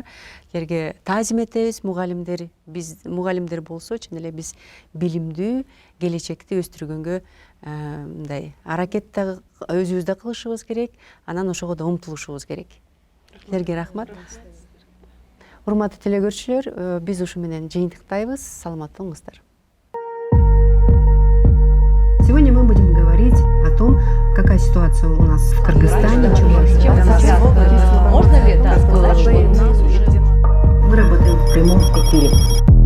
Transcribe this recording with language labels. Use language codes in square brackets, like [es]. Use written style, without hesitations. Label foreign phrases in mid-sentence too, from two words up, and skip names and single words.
[ky] Силерге таазим этебиз, мугалимдер. Биз мугалимдер болсо, чын эле биз билимдүү келечекти өстүргөнгө мындай аракетти өзүбүз да кылышыбыз керек, анан ошого да умтулушубуз керек. Силерге рахмат. Урматтуу телекөрүүчүлөр, биз ушу менен жыйынтыктайбыз. Саламаттуу болуңуздар. [ru] Сегодня мы будем говорить о том, Какая ситуация у нас в Кыргызстане? Можно ли это сказать, что у нас уже... Мы работаем в прямом эфире.